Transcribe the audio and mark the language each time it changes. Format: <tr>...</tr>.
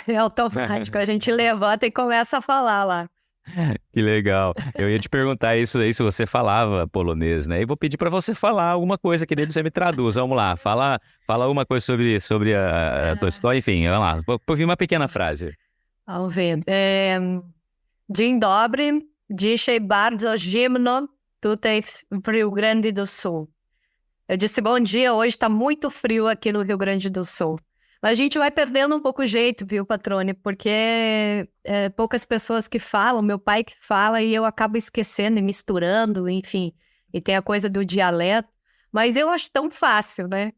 <pt>É automático, a gente levanta e começa a falar lá. Que legal. Eu ia te perguntar isso aí, se você falava polonês, né? E vou pedir para você falar alguma coisa que daí você me traduz. Vamos lá, fala alguma coisa sobre a tua história. Enfim, vamos lá, vou ouvir uma pequena frase. Vamos ver.</pt> <pl>Dzień dobry, dzisiaj bardzo zimno tutaj w Rio Grande do Sul.</pl> <pt>Eu disse bom dia, hoje tá muito frio aqui no Rio Grande do Sul. Mas a gente vai perdendo um pouco o jeito, viu, Patrone? Porque poucas pessoas que falam, meu pai que fala, e eu acabo esquecendo e misturando, enfim. E tem a coisa do dialeto. Mas eu acho tão fácil, né?</pt>